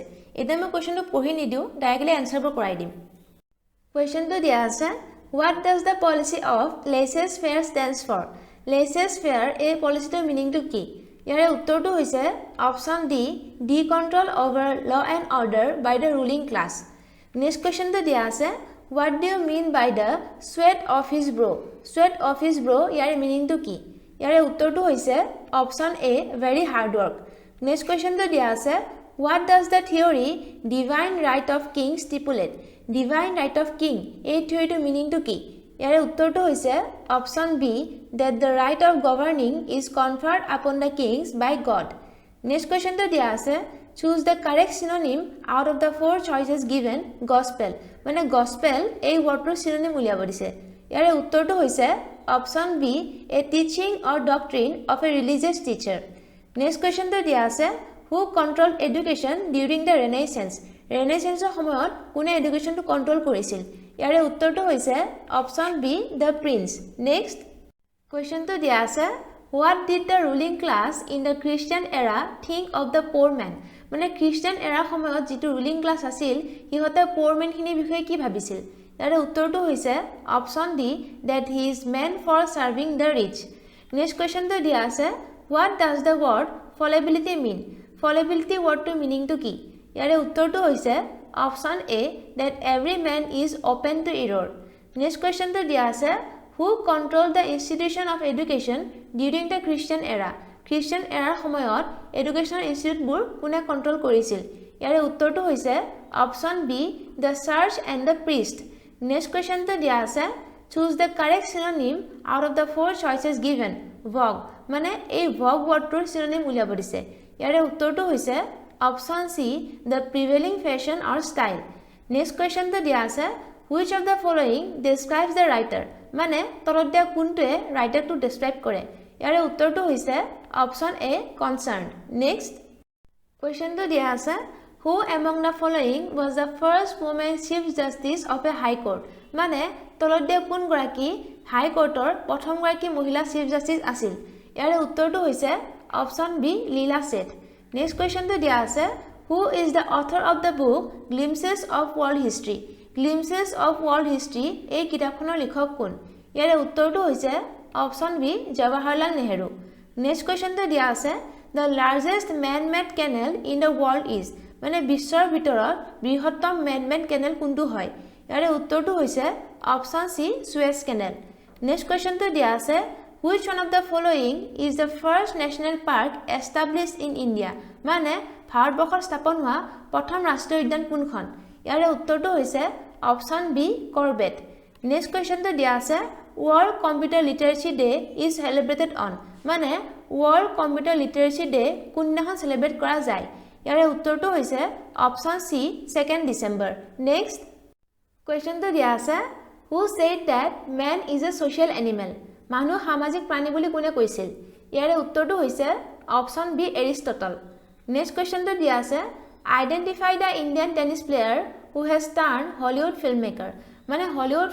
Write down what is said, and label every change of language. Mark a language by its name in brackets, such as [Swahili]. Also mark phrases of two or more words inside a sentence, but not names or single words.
[Assamese] এতিয়া মই কুৱেশ্যনটো পঢ়ি নিদিওঁ, ডাইৰেক্টলি এনচাৰবোৰ কৰাই দিম। কুৱেশ্যনটো দিয়া আছে [English] what does the policy of laissez faire stands for, [Assamese] লেইছেছ ফেয়াৰ এই পলিচিটোৰ মিনিংটো কি? ইয়াৰে উত্তৰটো হৈছে অপচন ডি ডি [English] control over law and order by the ruling class. next questionটো [Assamese] দিয়া আছে [English] what do you mean by the sweat of his brow, sweat of his brow [Assamese] ইয়াৰে মিনিংটো কি? ইয়াৰে উত্তৰটো হৈছে অপচন এ [English] very hard work. next questionটো [Assamese] দিয়া আছে [English] what does the theory divine right of king stipulate, divine right of king ষ্টিপুলেট, ডিভাইন ৰাইট অফ কিং [Assamese] এই থিওৰিটোৰ মিনিংটো কি ইয়াৰে উত্তৰটো হৈছে অপচন বি [English] that the right of governing is conferred upon the kings by God next question to [Assamese] দিয়া আছে [English] choose the correct synonym out of the four choices given gospel মানে gospel এই wordটোৰ synonym [Assamese] উলিয়াব দিছে ইয়াৰে উত্তৰটো হৈছে অপচন বি [English] a teaching or doctrine of a religious teacher next question to [Assamese] দিয়া আছে [English] who controlled education during the renaissance renaissanceৰ [Assamese] সময়ত কোনে এডুকেশনটো কন্ট্ৰোল কৰিছিল ইয়াৰে উত্তৰটো হৈছে অপচন বি [English] the prince next question to [Assamese] দিয়া আছে [English] what did the ruling class in the Christian era think of the poor man [Assamese] মানে খ্ৰীষ্টিয়ান এৰা সময়ত যেটো [English] ruling class [Assamese] আছিল হিহতে [English] poor man [Assamese] খিনি বিষয়ে কি ভাবিছিল ইয়াৰে উত্তৰটো হৈছে অপচন ডি [English] that he is meant for serving the rich next question to [Assamese] দিয়া আছে [English] what does the word fallibility mean fallibility word to meaning to [Assamese] কি ইয়াৰে উত্তৰটো হৈছে অপচন এ [English] that every man is open to error next question to [Assamese] দিয়া আছে [English] who controlled the institution of education during the Christian era Christian era সময়ত educational institute [Assamese] বোৰ কোনে কন্ট্ৰোল কৰিছিল ইয়াৰে উত্তৰটো হৈছে অপচন বি [English] the church and the priest next question to [Assamese] দিয়া আছে [English] choose the correct synonym out of the four choices given vogue [Assamese] মানে এই [English] vogue wordটোৰ synonym [Assamese] উলিয়াব দিছে ইয়াৰে উত্তৰটো হৈছে অপচন সি [English] the prevailing fashion or style next question to [Assamese] দিয়া আছে [English] which of the following describes the writer [Assamese] মানে তলত দিয়া কোনটোৱে ৰাইটাৰটো ডেসক্ৰাইব কৰে ইয়াৰে উত্তৰটো হৈছে অপচন এ [English] concerned next question [Assamese] to দিয়া আছে [English] who among the following was the first woman chief justice of a high court [Assamese] মানে তলত দিয়া কোন গৰাকী হাই কোৰ্টৰ প্ৰথম গৰাকী মহিলা চিফ জাস্টিস আছিল ইয়াৰে উত্তৰটো হৈছে অপচন বি [English] লীলা সেঠ next question to [Assamese] দিয়া আছে [English] who is the author of the book glimpses of world history glimpses of world history [Assamese] এই কিতাপখনৰ লেখক কোন ইয়াৰে উত্তৰটো হৈছে অপচন বি জৱাহৰলাল নেহৰু [English] next question to [Assamese] দিয়া আছে [English] the largest man made canal in the world is [Assamese] মানে বিশ্বৰ ভিতৰত বৃহত্তম [English] man made canal [Assamese] কোনটো হয় ইয়াৰে উত্তৰটো হৈছে অপচন সি সুয়েজ কেনেল [English] next question [Assamese] to দিয়া আছে [English] which one of the following is the first national park established in India [Assamese] মানে ভাৰতবৰ্ষত স্থাপন হোৱা প্ৰথম ৰাষ্ট্ৰীয় উদ্যান কোনখন ইয়াৰে উত্তৰটো হৈছে অপচন বি কৰবেট [English] next question [Assamese] to দিয়া আছে [English] world computer literacy day is celebrated on [Assamese] মানে world [English] computer literacy day [Assamese] কোনদিনা সেলিব্ৰেট কৰা যায় ইয়াৰে উত্তৰটো হৈছে অপচন সি 2 ডিসেম্বৰ [English] next question to [Assamese] দিয়া আছে [English] who said that man is a social animal [Assamese] মানুহ সামাজিক প্ৰাণী বুলি কোনে কৈছিল ইয়াৰে উত্তৰটো হৈছে অপচন বি এৰিষ্টটল [English] next question to [Assamese] দিয়া আছে [English] identify the Indian tennis player who has turned Hollywood filmmaker [Assamese] মানে হলিউড